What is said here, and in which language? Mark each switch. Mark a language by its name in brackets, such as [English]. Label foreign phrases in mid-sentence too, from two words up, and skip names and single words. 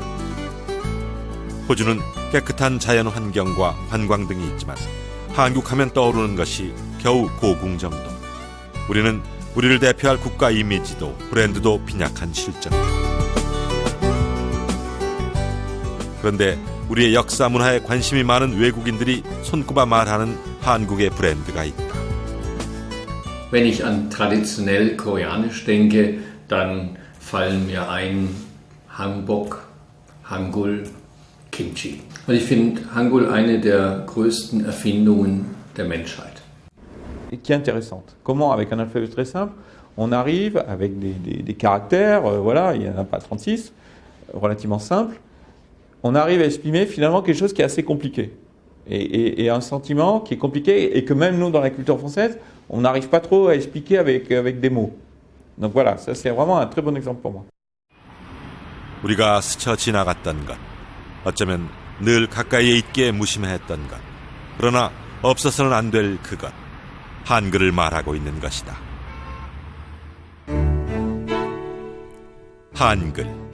[Korean] 호주는 깨끗한 자연 환경과 관광 등이 있지만 한국 하면 떠오르는 것이 겨우 고궁 정도. 우리는 우리를 대표할 국가 이미지도 브랜드도 빈약한 실정. 그런데 우리의 역사 문화에 관심이 많은 외국인들이 손꼽아 말하는 한국의 브랜드가 있다. [German] Wenn ich an traditionell koreanisch denke, dann fallen mir ein Hanbok, Hangul, Kimchi. Und ich finde Hangul eine der größten Erfindungen der Menschheit. [French] Qui est intéressante. Comment, avec un alphabet très simple, on arrive avec des caractères, voilà, il n'y en a pas 36, relativement simples, on arrive à exprimer finalement quelque chose qui est assez compliqué. Et un sentiment qui est compliqué et que même nous, dans la culture française, on n'arrive pas trop à expliquer avec des mots. Donc voilà, ça c'est vraiment un très bon exemple pour moi. [Korean] 우리가 스쳐 지나갔던 것, 어쩌면 늘 가까이에 있게 무심했던 것, 그러나 없어서는 안 될 그것, 한글을 말하고 있는 것이다. 한글.